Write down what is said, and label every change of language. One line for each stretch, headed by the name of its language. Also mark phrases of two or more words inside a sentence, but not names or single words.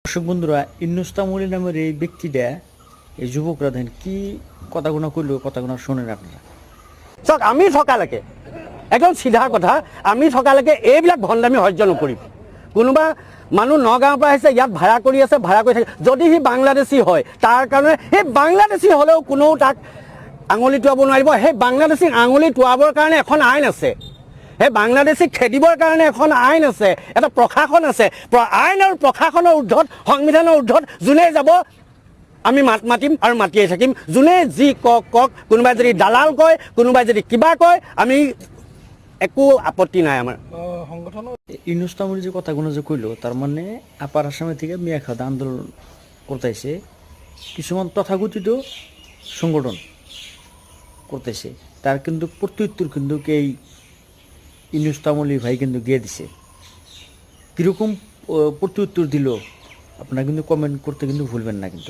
Bangla: দর্শক বন্ধুরা, ইন্নুস তামুলী নামের এই ব্যক্তিটা, এই যুবকরা দেখেন কি কথাগুলো কইল, কথাগুলো শোনেন আপনারা।
Assamese: চাওক, আমি থকালৈকে একদম চিধা কথা, আমি থকালৈকে এইবিলাক ভণ্ডামি সহ্য নকৰিম। কোনোবা মানুহ নগাঁৱৰ পৰা আহিছে, ইয়াত ভাড়া কৰি আছে, ভাড়া কৰি থাকে। যদি সি বাংলাদেশী হয়, তাৰ কাৰণে সেই বাংলাদেশী হ'লেও কোনেও তাক আঙুলি টোৱাব নোৱাৰিব। সেই বাংলাদেশীক আঙুলি টোৱাবৰ কাৰণে এখন আইন আছে, সেই বাংলাদেশীক খেদিবৰ কাৰণে এখন আইন আছে, এটা প্ৰশাসন আছে। আইন আৰু প্ৰশাসনৰ ঊৰ্ধত, সংবিধানৰ ঊৰ্ধত যোনে যাব আমি মাত মাতিম আৰু মাতিয়ে থাকিম। যোনে যি কওক কওক, কোনোবাই যদি দালাল কয়, কোনোবাই যদি কিবা কয়, আমি একো আপত্তি নাই আমাৰ সংগঠনৰ।
Bangla: ইন্নুস তামুলী যে কথাগুলো যে কইল, তার মানে আপার আসামে থেকে মিয়াখাদা আন্দোলন করতেছে, কিছুমান তথাকথিত সংগঠন করতেছে, তার কিন্তু প্রত্যুত্তর কিন্তু এই ইন্নুস তামুলী ভাই কিন্তু গিয়ে দিছে। কীরকম প্রত্যুত্তর দিল আপনারা কিন্তু কমেন্ট করতে কিন্তু ভুলবেন না।